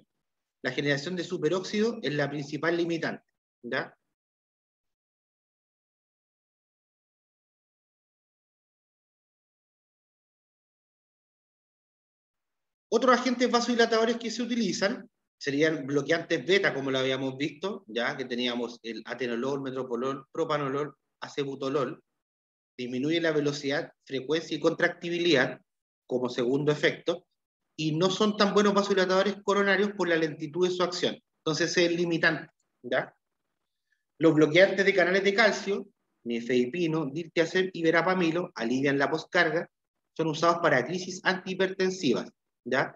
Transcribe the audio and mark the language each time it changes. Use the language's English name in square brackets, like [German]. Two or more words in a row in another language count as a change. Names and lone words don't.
[Spanish] La generación de superóxido es la principal limitante, ¿ya? Otros agentes vasodilatadores que se utilizan serían bloqueantes beta, como lo habíamos visto, ya que teníamos el atenolol, metropolol, propanolol, acebutolol. Disminuye la velocidad, frecuencia y contractibilidad como segundo efecto, y no son tan buenos vasodilatadores coronarios por la lentitud de su acción. Entonces es limitante, ¿ya? Los bloqueantes de canales de calcio, nifedipino, diltiazem y verapamilo, alivian la poscarga, son usados para crisis antihipertensivas, ¿ya?